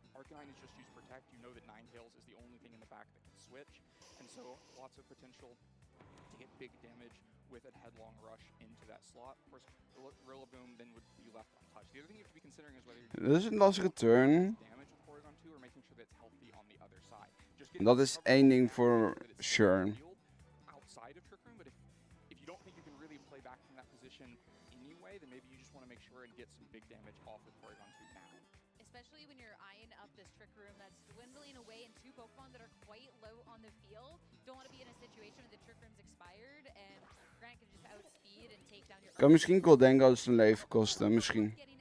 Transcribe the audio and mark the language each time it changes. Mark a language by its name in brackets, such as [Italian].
[English] Arcanine is just use Protect. You know that Ninetales is the only thing in the back that can switch. And so lots of potential to get big damage with a headlong rush into that slot. Of course, Rillaboom then would be left untouched. The other thing you have to be considering is whether you're [Dutch] Dit is een lastige turn. [English] damage with Porygon 2 or making sure that it's healthy on the other side. [Dutch] Dat is één ding voor sure. [English] Outside of Trick Room, but if you don't think you can really play back from that position anyway, then maybe you just want to make sure and get some big damage off with Porygon 2 now. Especially when you're eyeing up this Trick Room that's dwindling away in two Pokemon that are quite low on the field. Don't want to be in a situation where the Trick Room's expired and Grant can just outspeed and take down your... [Dutch] Kan misschien Goldengo zijn leven kosten, misschien.